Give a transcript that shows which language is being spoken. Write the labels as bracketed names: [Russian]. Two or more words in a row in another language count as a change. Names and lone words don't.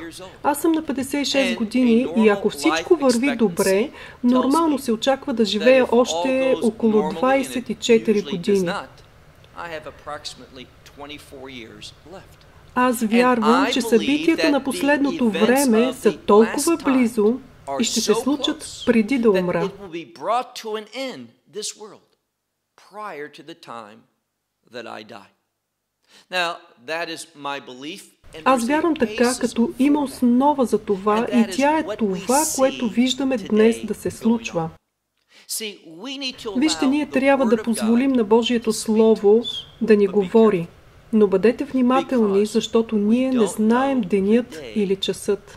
[Bulgarian] Аз съм на 56 години и ако всичко върви добре, нормално се очаква да живея още около 24 години. Аз вярвам, че събитията на последното време са толкова близо и ще се случат преди да умра. [English] Prior to the time that I die. Now, that is my belief. [Bulgarian] Аз вярвам така, като има основа за това и тя е това, което виждаме днес да се случва. Вижте, ние трябва да позволим на Божието Слово да ни говори, но бъдете внимателни, защото ние не знаем денят или часът.